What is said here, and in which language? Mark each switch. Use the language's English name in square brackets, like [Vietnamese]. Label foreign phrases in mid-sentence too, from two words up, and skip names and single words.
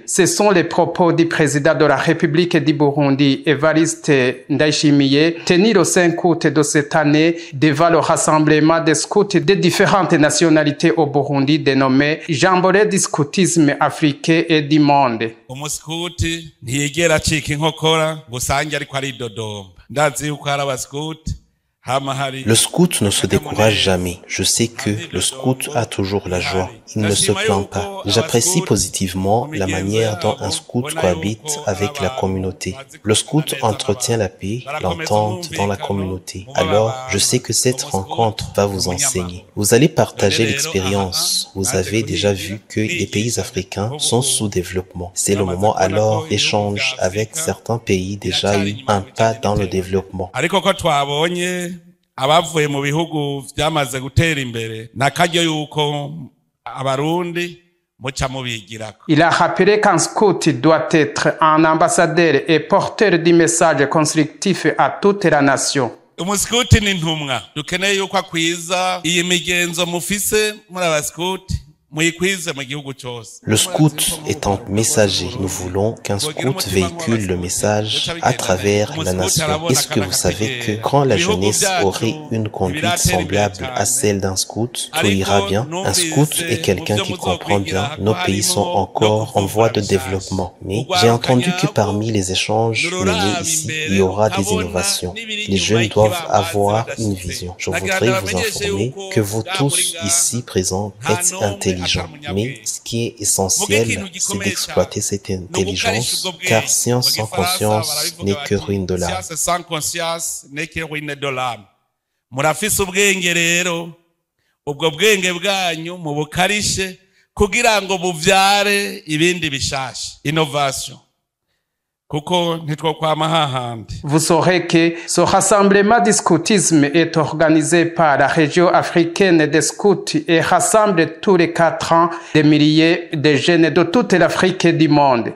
[French] Ce sont les propos du président de la République du Burundi, Évariste Ndayishimiye, tenus le 5 août de cette année devant le rassemblement des scouts de différentes nationalités au Burundi dénommé Jamboree du scoutisme africain et du monde. [Rundi] Umuskuti ntiyigera acika inkokora gusange ariko aridodomba. Ndazi yuko hari abaskuti. [French] Le scout ne se décourage jamais. Je sais que le scout a toujours la joie. Il ne se plaint pas. J'apprécie positivement la manière dont un scout cohabite avec la communauté. Le scout entretient la paix, l'entente dans la communauté. Alors, je sais que cette rencontre va vous enseigner. Vous allez partager l'expérience. Vous avez déjà vu que les pays africains sont sous développement. C'est le moment alors d'échanger avec certains pays déjà eu un pas dans le développement. [Rundi] Abavuye mu bihugu byamaze gutera imbere nakaryo yuko abarundi muca mubigirako. [French] Il a rappelé qu'un scout doit être un ambassadeur et porteur du message constructif à toute la nation. [Rundi] Umuskuti ni ntumwa dukeneye yuko akwiza iyi migenzo mufise muri abaskuti. [French] Le scout est un messager. Nous voulons qu'un scout véhicule le message à travers la nation. Est-ce que vous savez que quand la jeunesse aurait une conduite semblable à celle d'un scout, tout ira bien? Un scout est quelqu'un qui comprend bien. Nos pays sont encore en voie de développement. Mais j'ai entendu que parmi les échanges menés ici, il y aura des innovations. Les jeunes doivent avoir une vision. Je voudrais vous informer que vous tous ici présents êtes intelligents. Mais ce qui est essentiel, c'est d'exploiter cette intelligence, car science sans conscience n'est que ruine de l'âme. [Rundi] Murafise ubwenge rero, ubwo bwenge bwanyu mubukarishe kugira ngo buvyare ibindi bishasha, innovation. [French] Vous saurez que ce rassemblement du scoutisme est organisé par la région africaine des scouts et rassemble tous les 4 ans des milliers de jeunes de toute l'Afrique et du monde.